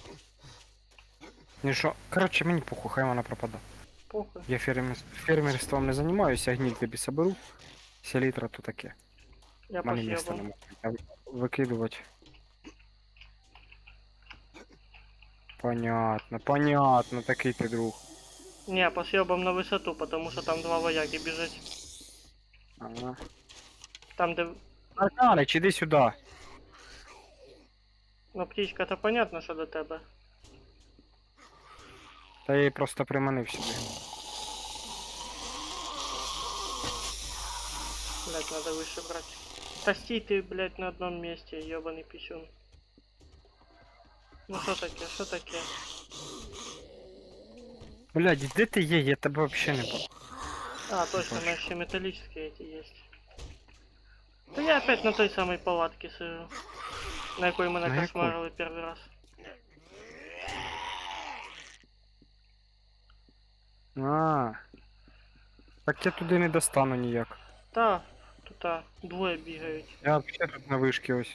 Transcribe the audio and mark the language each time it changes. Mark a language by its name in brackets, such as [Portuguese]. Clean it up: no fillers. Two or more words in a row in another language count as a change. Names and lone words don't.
[Ukrainian] Ну що, коротше, мені похуй, хай вона пропаде. Похуй. Я фермерством не займаюся, гниль тобі соберу. Селітра то таке. Я У мене місця [Russian] посъебал. [Ukrainian] немає. Викидувати. [Russian] Понятно, понятно, [Ukrainian] такий ти друг. [Russian] Не, посъебам на высоту, потому что там два вояки бежать. Ага. [Ukrainian] Там, де... Арканич, іди сюди. Ну, [Russian] птичка-то понятно, [Ukrainian] що до тебе. Та я її просто приманив сюди. [Russian] Блять, надо выше брать. [Ukrainian] Та стій ти, [Russian] блять, на одном месте, ебаный писюн. [Ukrainian] Ну що таке, що таке? Блядь, де ти є? Я тебе взагалі не бачу. [Russian] А, точно, у меня еще металлические эти есть. Да я опять на той самой палатке сижу. На якой мы На якой? накошмарили первый раз. А. [Ukrainian] Так я туди не достану ніяк. Та, тут двоє бігають. Я взагалі тут на вишки ось.